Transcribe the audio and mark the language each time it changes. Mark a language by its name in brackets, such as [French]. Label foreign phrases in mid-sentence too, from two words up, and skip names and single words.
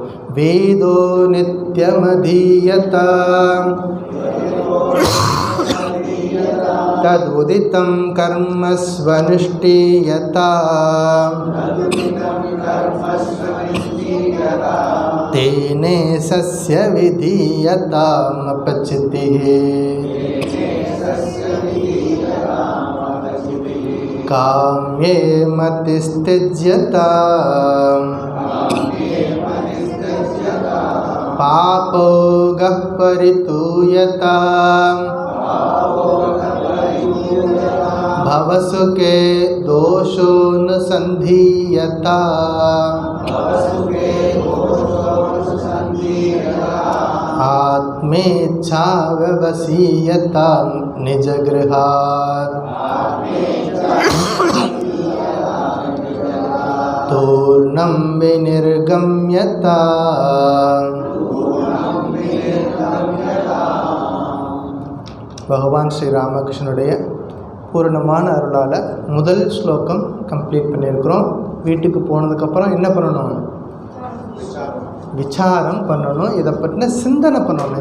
[Sanskrit] वेदो नित्यमधीयतां तदुदितं कर्म स्वनुष्ठीयतां तेने शस्य विधीयतां अपचितिः. काम्ये मतिस्त्यज्यताम् पापोगः परितूयताम् भवसुखे दोषो न सन्धीयताम् आत्मेच्छा व्यवसीयतां निजगृहात् तूर्णं विनिर्गम्यताम् [Tamil] பகவான் ஸ்ரீ ராமகிருஷ்ணனுடைய பூரணமான அருளால் முதல் ஸ்லோகம் கம்ப்ளீட் பண்ணியிருக்கிறோம். வீட்டுக்கு போனதுக்கப்புறம் என்ன பண்ணணும்? விசாரம் பண்ணணும். இதை பற்றின சிந்தனை பண்ணணும்.